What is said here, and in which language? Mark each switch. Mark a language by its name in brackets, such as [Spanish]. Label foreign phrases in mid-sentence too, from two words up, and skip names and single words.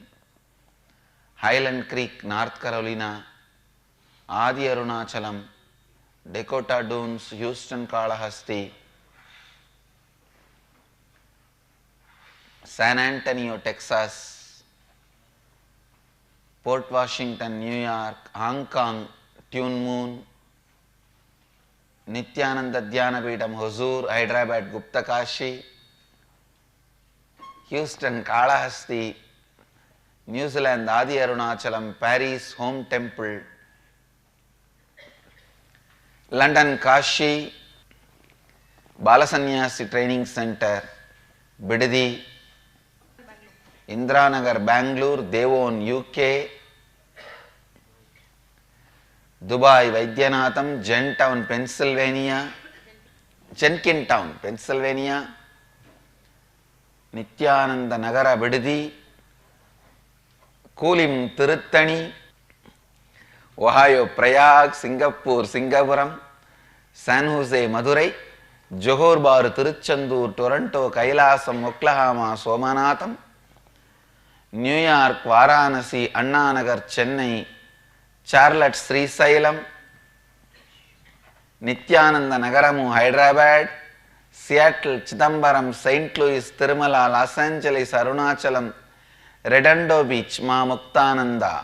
[English] Highland Creek, North Carolina, Adi Arunachalam, Dakota Dunes, Houston, Kalahasti, San Antonio, Texas, Port Washington, New York, Hong Kong, Tune Moon, Nityananda Dhyana Peetham, Hosur, Hyderabad, Gupta Kashi, Houston, Kalahasti, New Zealand, Adi Arunachalam, Paris, Home Temple, London, Kashi, Balasanyasi Training Center, Bidadi, Indranagar, Bangalore, Devon, UK, Dubai, Vaidyanathan, Jenkintown, Pennsylvania, Nityananda Nagara, Bidadi, Kulim, Tiruttani, Ohio, Prayag, Singapore, Singapuram, San Jose, Madurai, Johor Bahru, Tiruchendur, Toronto, Kailasam, Oklahoma, Somanatham, New York, Varanasi, Anna Nagar, Chennai, Charlotte, Srisailam, Nityananda Nagaramu, Hyderabad, Seattle, Chidambaram, St. Louis, Tirumala, Los Angeles, Arunachalam, Redondo Beach, Ma Muktananda.